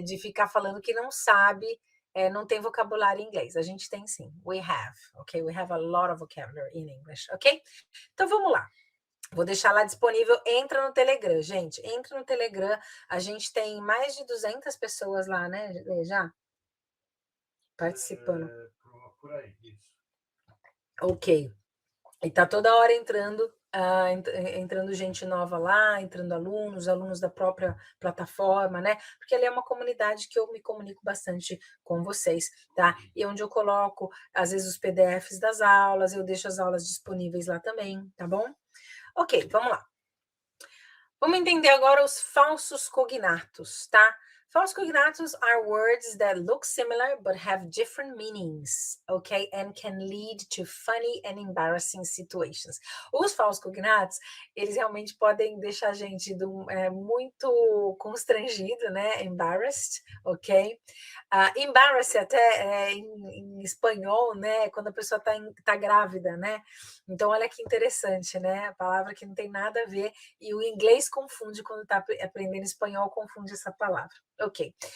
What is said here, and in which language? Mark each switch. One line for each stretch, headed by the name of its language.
Portuguese: De ficar falando que não sabe, não tem vocabulário em inglês. A gente tem sim.
English: We have, ok? We have a lot of vocabulary in English, ok?
Portuguese: Então, vamos lá. Vou deixar lá disponível. Entra no Telegram, gente. Entra no Telegram. A gente tem mais de 200 pessoas lá, né? Já participando. Por aí, isso. Ok. E tá toda hora entrando gente nova lá, entrando alunos da própria plataforma, né? Porque ali é uma comunidade que eu me comunico bastante com vocês, tá? E onde eu coloco, às vezes, os PDFs das aulas, eu deixo as aulas disponíveis lá também, tá bom? Ok, vamos lá. Vamos entender agora os falsos cognatos, tá?
English: False cognatos are words that look similar but have different meanings, okay? And can lead to funny and embarrassing situations.
Portuguese: Os falsos cognatos, eles realmente podem deixar a gente muito constrangido, né? Embarrassed, ok? Embarrassed até em espanhol, né? Quando a pessoa tá grávida, né? Então, olha que interessante, né? A palavra que não tem nada a ver e o inglês confunde quando tá aprendendo espanhol, confunde essa palavra. Ok.